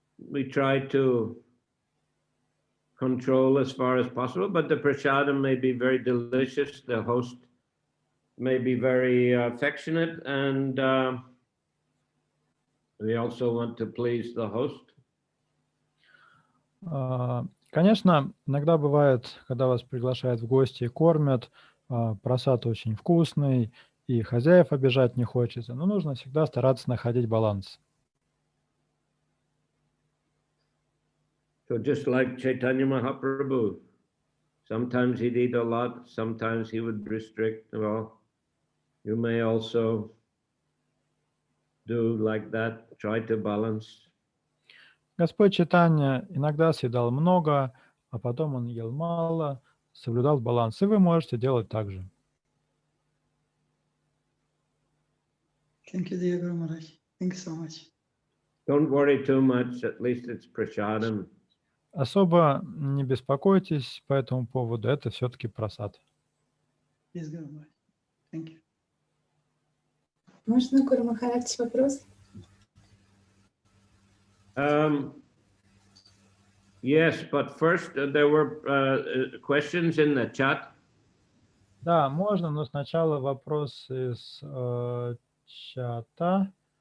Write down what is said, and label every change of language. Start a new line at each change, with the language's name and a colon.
English: We try to control as far as possible, but the prasadam may be very delicious. The host may be very affectionate, and we also want to please the host.
Russian: Конечно, иногда бывает, когда вас приглашают в гости и кормят, просад очень вкусный, и хозяев обижать не хочется, но нужно всегда стараться находить баланс.
English: So just like Chaitanya Mahaprabhu, sometimes he'd eat a lot, sometimes he would restrict. Well, you may also do like that, try to balance.
Russian: Господь Чайтанья иногда съедал много, а потом он ел мало, соблюдал баланс, и вы можете делать так же.
English: Thank you, dear Guru Maharaj. Thank you so much. Don't worry too much, at least it's prasadam.
Russian: Особо не беспокойтесь по этому поводу, это все-таки прасад.
English: Yes, Guru Maharaj. Thank you.
Russian: Можно, Гуру Махарадж, вопрос?
English: Yes, but first there were questions in the chat.
Russian: Да, можно, но сначала вопрос из чата.